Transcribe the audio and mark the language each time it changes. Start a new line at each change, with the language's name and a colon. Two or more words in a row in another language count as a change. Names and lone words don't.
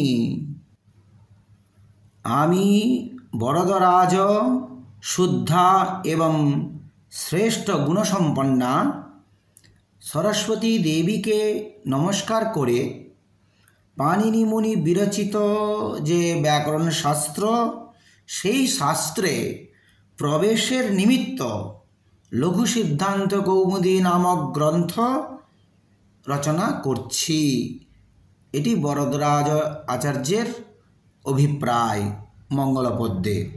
Bangla: আমি বরদরাজ শুদ্ধা এবং শ্রেষ্ঠ গুণসম্পন্না সরস্বতী দেবীকে নমস্কার করে পাণিনি মুনি বিরচিত যে ব্যাকরণ শাস্ত্র সেই শাস্ত্রে প্রবেশের নিমিত্ত লঘু সিদ্ধান্ত কৌমুদী নামক গ্রন্থ রচনা করছি। এটি বরদরাজ আচার্যের অভিপ্রায় মঙ্গলপদ্যে।